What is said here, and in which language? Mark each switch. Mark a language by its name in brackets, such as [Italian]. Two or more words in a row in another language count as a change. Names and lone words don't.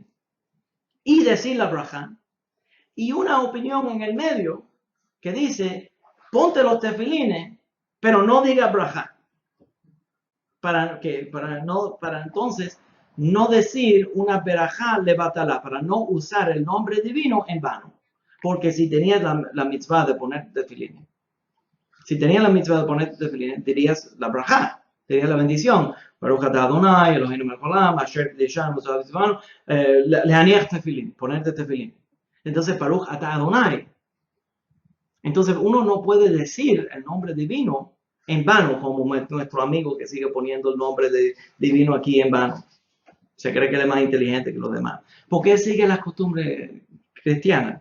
[Spanish] y decir la braja, y una opinión en el medio que dice, ponte los tefilines, pero no diga braja, para entonces no decir una [Hebrew] ברכה לבטלה, [Spanish] para no usar el nombre divino en vano, porque si tenías la mitzvah de poner tefilines, dirías la braja, dirías la bendición. [Hebrew] ברוך אתה אדוני, אלוהינו מלך העולם, אשר קדשנו בציונו ציונו, להניח תפילין, [Spanish] ponerte tefilin. Entonces, [Hebrew] ברוך אתה אדוני. [Spanish] Entonces, uno no puede decir el nombre divino en vano, como nuestro amigo que sigue poniendo el nombre divino aquí en vano. Se cree que él es más inteligente que los demás. Porque él sigue las costumbres cristianas.